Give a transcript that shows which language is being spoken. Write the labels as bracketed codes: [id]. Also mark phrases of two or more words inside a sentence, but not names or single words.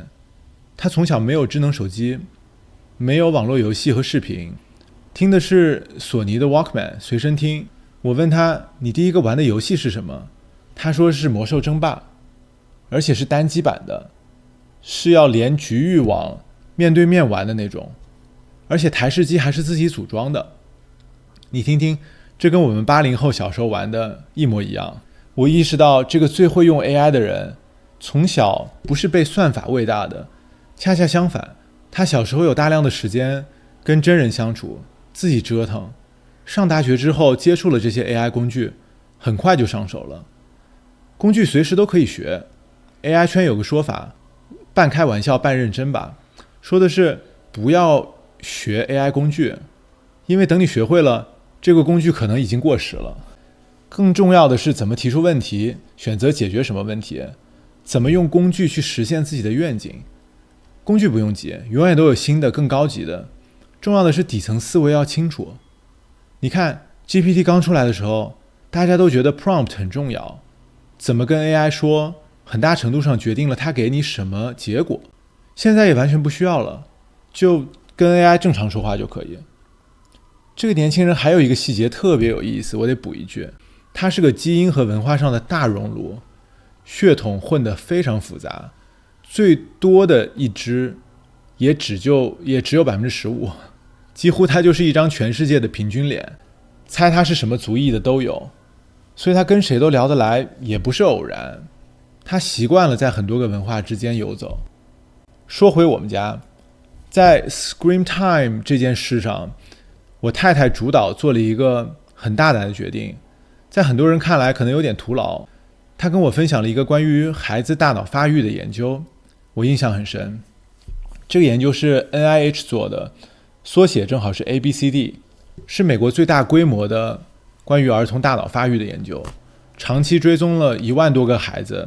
[zh] 他從小沒有智能手機，沒有網絡遊戲和視頻，聽的是索尼的 Walkman 隨身聽。我問他，你第一個玩的遊戲是什麼？他說是魔獸爭霸，而且是单機版的，是要连局域网面对面玩的那种，而且台式机還是自己組裝的。你听听，這跟我們80後小時候玩的一模一樣。我意識到這個最會用 AI 的人，從小不是被算法餵大的，恰恰相反，他小時候有大量的時間跟真人相處，自己折騰。上大學之後接觸了這些 AI 工具，很快就上手了。工具隨時都可以學。AI 圈有個說法，半開玩笑半認真吧，說的是不要學 AI 工具，因為等你學會了，這個工具可能已經過時了。更重要的是怎麼提出問題，選擇解決什麼問題，怎麼用工具去實現自己的願景。工具不用急，永遠都有新的更高級的，重要的是底層思維要清楚。你看 GPT 剛出來的時候，大家都覺得 prompt 很重要，怎麼跟 AI 說，很大程度上決定了它給你什麼結果。現在也完全不需要了，就跟 AI 正常說話就可以。這個年輕人還有一個細節特別有意思，我得補一句，他是個基因和文化上的大熔爐，血統混得非常複雜，最多的一支也只有 15%， 幾乎他就是一張全世界的平均臉，猜他是什麼族裔的都有，所以他跟誰都聊得來，也不是偶然。他習慣了在很多個文化之間游走。說回我們家，在 Screen Time 這件事上，我太太主導做了一個很大膽的決定，在很多人看來可能有點徒勞。她跟我分享了一個關於孩子大腦發育的研究，我印象很深。這個研究是 NIH 做的，縮寫正好是 ABCD， 是美國最大規模的關於兒童大腦發育的研究，長期追蹤了1萬多個孩子。